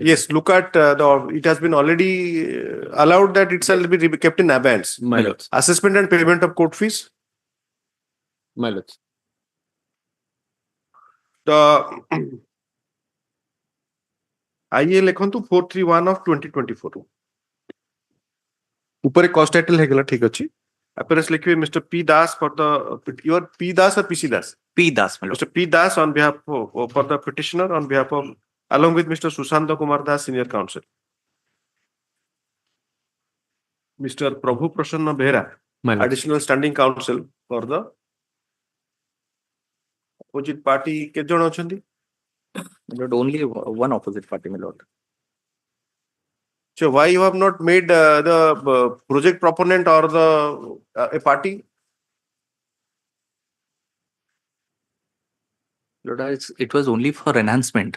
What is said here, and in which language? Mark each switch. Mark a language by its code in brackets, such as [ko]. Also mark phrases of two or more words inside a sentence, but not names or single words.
[en] Yes, look at it has been already allowed that it shall be kept in abeyance. my lord. Assessment and payment of court fees. My lord. The IA [or] ଲେଖନ୍ତୁ 431 of 2024 ଉପରେ [en] cost title [or] ହେଇଗଲା ଠିକ ଅଛି appearance ଲେଖିବେ Mr. [en] P Das for the your P Das or PC Das P. Das, my lord. Mr. P Das on behalf of for the petitioner on behalf of along with Mr. Sushanta Kumar Das senior counsel Mr. Prabhu Prasanna Behera My lord. additional standing counsel for the opposite party [or] କେତେ ଜଣ ଅଛନ୍ତି [en] My lord, only one opposite party, my lord. So why you have not made the project proponent or the a party? Lord, it was only for enhancement.